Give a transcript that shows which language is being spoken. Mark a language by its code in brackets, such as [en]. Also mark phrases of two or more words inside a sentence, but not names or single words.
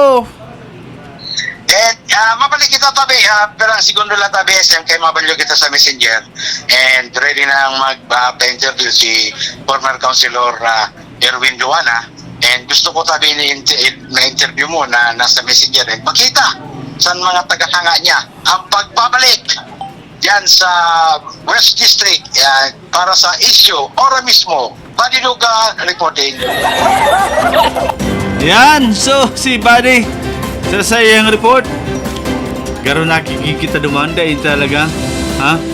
[bik] And mabalik kita tabi, pero segundo lang tabi SM kay mabalyo kita sa messenger and ready na magpa-interview si [en] former councilor [bik] Erwin Duana, and gusto ko tabi na interview mo na nasa messenger and makita sa mga tagahanga niya ang pagbabalik yan sa West District para sa issue ora mismo. Badiluga reporting. Yan, so si buddy sa iyang report garo nakikita dumanda talaga ha.